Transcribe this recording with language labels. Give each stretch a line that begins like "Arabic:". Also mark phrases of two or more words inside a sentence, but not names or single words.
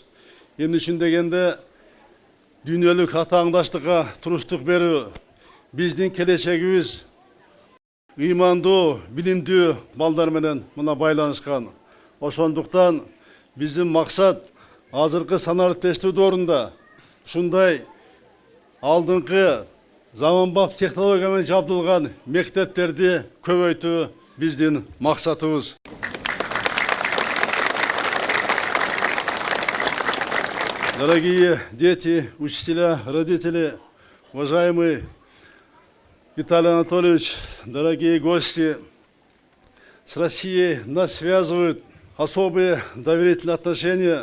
Kyrgyz: Эмне үчүн дегенде, дүйнөлүк атааңдаштыкка туруштук берүү, биздин келечегибиз ыймандуу, билимдүү балдар менен мына байланышкан. Ошондуктан биздин максат азыркы санариптештүү доорунда ушундай алдыңкы заманбап технология менен жабдылган мектептерди көбөйтүү биздин максатыбыз.
Russian: Дорогие дети, учителя, родители, уважаемый Виталий Анатольевич, дорогие гости, с Россией нас связывают особые доверительные отношения.